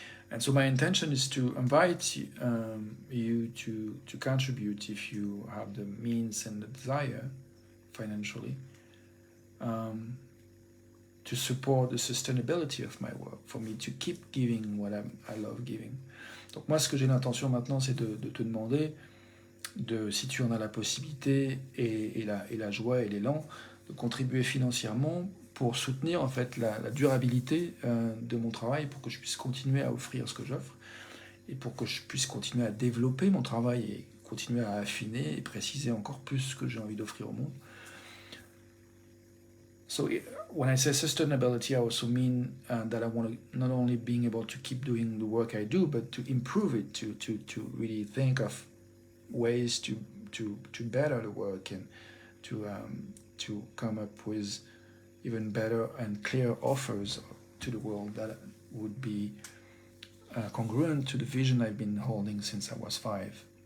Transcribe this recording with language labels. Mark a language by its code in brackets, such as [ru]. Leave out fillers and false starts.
[en] And so my intention is to invite you to contribute if you have the means and the desire financially, to support the sustainability of my work, for me to keep giving what I love giving. [fr] Donc moi, ce que j'ai l'intention maintenant, c'est de te demander, si tu en as la possibilité et la joie et l'élan, de contribuer financièrement pour soutenir en fait la durabilité de mon travail, pour que je puisse continuer à offrir ce que j'offre, et pour que je puisse continuer à développer mon travail et continuer à affiner et préciser encore plus ce que j'ai envie d'offrir au monde. [en] So when I say sustainability, I also mean that I want to not only being able to keep doing the work I do, but to improve it, to really think of ways to better the work and to come up with even better and clear offers to the world that would be congruent to the vision I've been holding since I was 5.